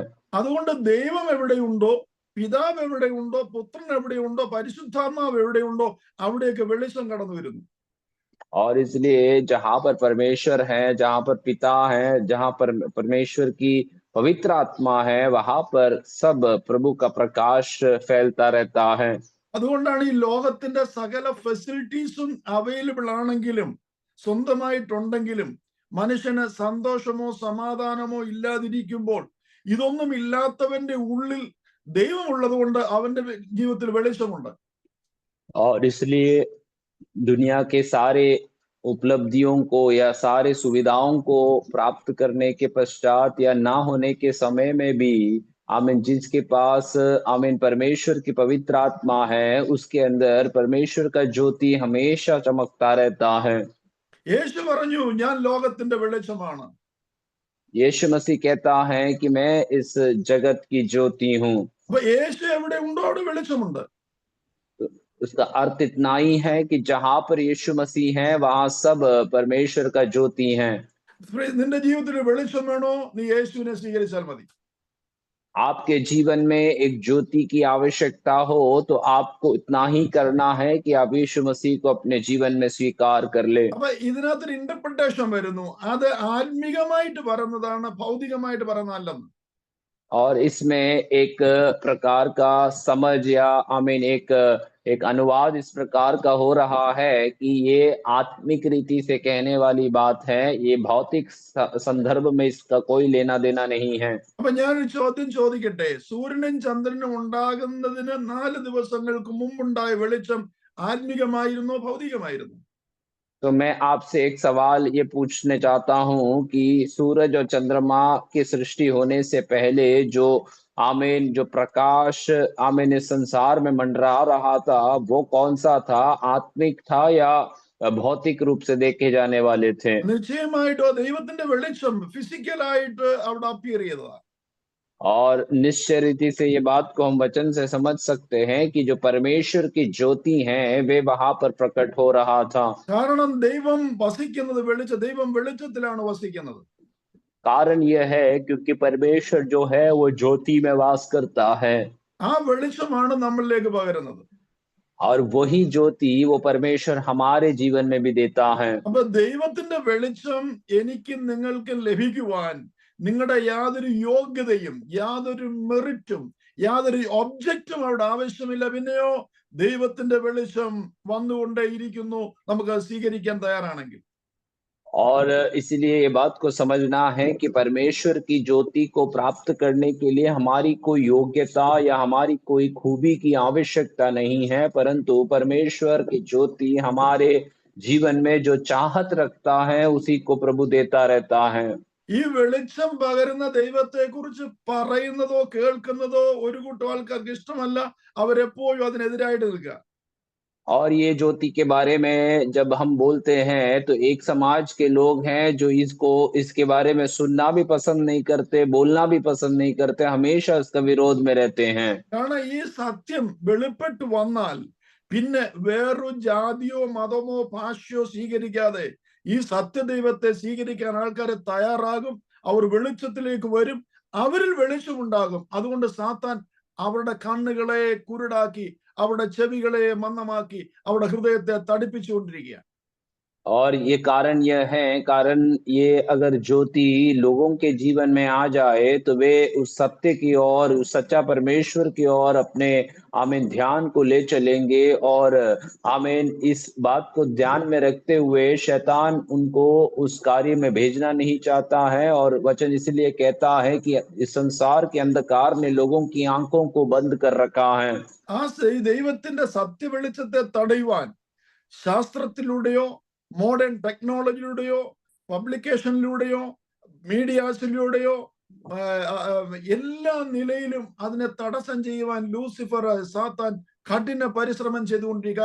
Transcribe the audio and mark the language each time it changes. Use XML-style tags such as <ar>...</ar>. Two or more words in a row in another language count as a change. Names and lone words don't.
<ml>അതുകൊണ്ട് ദൈവം എവിടെയുണ്ടോ, പിതാവ് എവിടെയുണ്ടോ, പുത്രൻ എവിടെയുണ്ടോ, പരിശുദ്ധാത്മാവ് എവിടെയുണ്ടോ, അവിടെയൊക്കെ വെളിച്ചം കടന്നു വരുന്നു.</ml> <hi>और इसलिए जहां पर परमेश्वर है, जहां पर पिता है, जहां पर परमेश्वर की पवित्र आत्मा है, वहां पर सब प्रभु का प्रकाश फैलता रहता है।</hi> <ml>അതുകൊണ്ടാണ് ഈ ലോകത്തിന്റെ സകല ഫെസിലിറ്റീസും അവൈലബിൾ ആണെങ്കിലും, സ്വന്തമായിട്ടുണ്ടെങ്കിലും, മനുഷ്യന് സന്തോഷമോ സമാധാനമോ ഇല്ലാതിരിക്കുമ്പോൾ, ഇതൊന്നും ഇല്ലാത്തവന്റെ ഉള്ളിൽ ദൈവമുള്ളത് കൊണ്ട് അവന്റെ ജീവിതത്തിൽ വെളിച്ചമുണ്ട്.</ml> <hi>और इसलिए दुनिया के सारे उपलब्धियों को या सारे सुविधाओं को प्राप्त करने के पश्चात या ना होने के समय में भी आमीन, जिसके पास आमीन परमेश्वर की पवित्र आत्मा है, उसके अंदर परमेश्वर का ज्योति हमेशा चमकता रहता है।</hi> <ml>യേശു പറഞ്ഞു, ഞാൻ ലോകത്തിന്റെ വെളിച്ചമാണ്.</ml> <hi>यीशु मसीह कहता है कि मैं इस जगत की ज्योति हूँ।</hi> <ml>അപ്പൊ യേശു എവിടെ ഉണ്ടോ അവിടെ വെളിച്ചമുണ്ട്.</ml> <hi>उसका अर्थ इतना ही है कि जहां पर यीशु मसीह है, वहां सब परमेश्वर का ज्योति है।</hi> <ml>നിന്റെ ജീവിതത്തിൽ വെളിച്ചം വേണോ, നീ യേശുവിനെ സ്വീകരിച്ചാൽ മതി.</ml> <hi>आपके जीवन में एक ज्योति की आवश्यकता हो तो आपको इतना ही करना है कि आप यीशु मसीह को अपने जीवन में स्वीकार कर ले।</hi> <ml>അപ്പൊ ഇതിനകത്തൊരു ഇന്റർപ്രിട്ടേഷൻ വരുന്നു, അത് ആത്മീകമായിട്ട് പറയുന്നതാണ്, ഭൗതികമായിട്ട് പറയുന്നതല്ലെന്ന്.</ml> <hi>और इसमें एक प्रकार का समझ या आमीन एक अनुवाद इस प्रकार का हो रहा है कि ये आत्मिक रीति से कहने वाली बात है, ये भौतिक संदर्भ में इसका कोई लेना देना नहीं है।</hi> <ml>അപ്പൊ ഞാനൊരു ചോദ്യം ചോദിക്കട്ടെ, സൂര്യനും ചന്ദ്രനും ഉണ്ടാകുന്നതിന് 4 ദിവസങ്ങൾക്ക് മുമ്പുണ്ടായ വെളിച്ചം ആത്മികമായിരുന്നോ ഭൗതികമായിരുന്നു?</ml> <hi>तो मैं आपसे एक सवाल ये पूछने चाहता हूँ कि सूरज और चंद्रमा की सृष्टि होने से पहले जो आमीन जो प्रकाश आमीन इस संसार में मंडरा रहा था, वो कौन सा था? आत्मिक था या भौतिक रूप से देखे जाने वाले थे?</hi> <ml>നിശ്ചയമായിട്ടോ ദൈവത്തിന്റെ വെളിച്ചം ഫിസിക്കലായിട്ട് അവിടെ അപ്പിയർ ചെയ്തതാ.</ml> <hi>और निश्चय रीति से ये बात को हम वचन से समझ सकते हैं कि जो परमेश्वर की ज्योति हैं, वे वहां पर प्रकट हो रहा था।</hi> <ml>കാരണം ദൈവം വസിക്കുന്നത് ദൈവം വെളിച്ചത്തിലാണ് വസിക്കുന്നത്.</ml> <hi>कारण यह है क्योंकि परमेश्वर जो है वो ज्योति में वास करता है।</hi> <ml>ആ വെളിച്ചമാണ് നമ്മളിലേക്ക് പകരുന്നത്.</ml> <hi>और वही ज्योति वो परमेश्वर हमारे जीवन में भी देता है।</hi> <ml>അപ്പൊ ദൈവത്തിന്റെ വെളിച്ചം എനിക്കും നിങ്ങൾക്കും ലഭിക്കുവാൻ നിങ്ങളുടെ യാതൊരു യോഗ്യതയും യാതൊരു മെറിറ്റും യാതൊരു ഒബ്ജക്റ്റും അവിടെ ആവശ്യമില്ല. പിന്നെയോ ദൈവത്തിന്റെ വെളിച്ചം വന്നുകൊണ്ടേയിരിക്കുന്നു, നമുക്ക് സ്വീകരിക്കാൻ തയ്യാറാണെങ്കിൽ.</ml> <hi>और इसीलिए ये बात को समझना है कि परमेश्वर की ज्योति को प्राप्त करने के लिए हमारी कोई योग्यता या हमारी कोई खूबी की आवश्यकता नहीं है, परंतु परमेश्वर की ज्योति हमारे जीवन में जो चाहत रखता है उसी को प्रभु देता रहता है।</hi> <ml>ഈ വെളിച്ചം പകരുന്ന ദൈവത്തെ കുറിച്ച് പറയുന്നതോ കേൾക്കുന്നതോ ഒരു കൂട്ടം ആൾക്കാർക്ക് ഇഷ്ടമല്ല. അവരെപ്പോഴും അതിനെതിരായിട്ട് നിൽക്കുക.</ml> <hi>और ये ज्योति के बारे में जब हम बोलते हैं तो एक समाज के लोग हैं जो इसके बारे में सुनना भी पसंद नहीं करते, बोलना भी पसंद नहीं करते, हमेशा इसका विरोध में रहते हैं।</hi> <ml>കാരണം ഈ സത്യം വെളിപ്പെട്ട് വന്നാൽ പിന്നെ വേറൊരു ജാതിയോ മതമോ ഭാഷയോ സ്വീകരിക്കാതെ ഈ സത്യദൈവത്തെ സ്വീകരിക്കാൻ ആൾക്കാരെ തയ്യാറാകും. അവർ വെളിച്ചത്തിലേക്ക് വരും, അവരിൽ വെളിച്ചമുണ്ടാകും. അതുകൊണ്ട് സാത്താൻ അവരുടെ കണ്ണുകളെ കുരുടാക്കി അവരുടെ ചെവികളെ മന്ദമാക്കി അവരുടെ ഹൃദയത്തെ തടിപ്പിച്ചുകൊണ്ടിരിക്കുക.</ml> <hi>और ये कारण ये अगर ज्योति लोगों के जीवन में आ जाए तो वे उस सत्य की ओर, उस सच्चा परमेश्वर की ओर अपने आमीन ध्यान को ले चलेंगे। और आमीन इस बात को ध्यान में रखते हुए शैतान उनको उस कार्य में भेजना नहीं चाहता है। और वचन इसलिए कहता है कि इस संसार के अंधकार ने लोगों की आंखों को बंद कर रखा है।</hi> <ml>ആ ദൈവത്തിന്റെ സത്യ വെളിച്ചത്തെ തടയുവാൻ ശാസ്ത്രത്തിലൂടെയോ മോഡേൺ ടെക്നോളജിയിലൂടെയോ പബ്ലിക്കേഷനിലൂടെയോ മീഡിയാസിലൂടെയോ എല്ലാ നിലയിലും അതിനെ തടസ്സം ചെയ്യുവാൻ ലൂസിഫർ സാത്താൻ കഠിന പരിശ്രമം ചെയ്തുകൊണ്ടിരിക്കും.</ml>